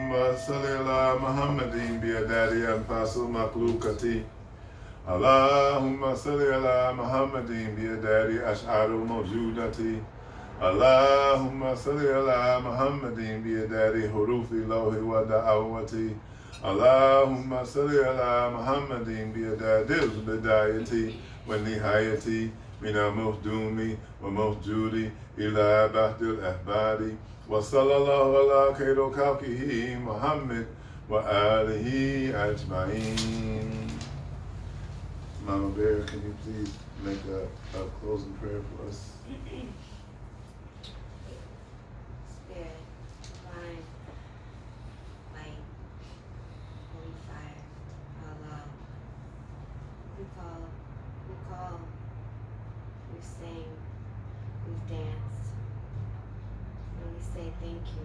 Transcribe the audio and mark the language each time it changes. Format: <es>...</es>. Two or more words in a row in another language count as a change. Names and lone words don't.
<ar>صل على محمد بعدد أنفاس المخلوقات. اللهم صل على محمد بعدد أشعار الموجودات. اللهم صل على محمد بعدد حروف اللوح والدعوات. اللهم صل على محمد بعدد البدايات والنهايات من المعدوم والموجود إلى أبد الآباد. وصلى الله على خير خلقه محمد وآله أجمعين.</ar> <en>Mama Bear, can you please make a closing prayer for us? Spirit, divine, light, holy fire, Allah. We call, we sing, we've danced, and we say thank you.</en>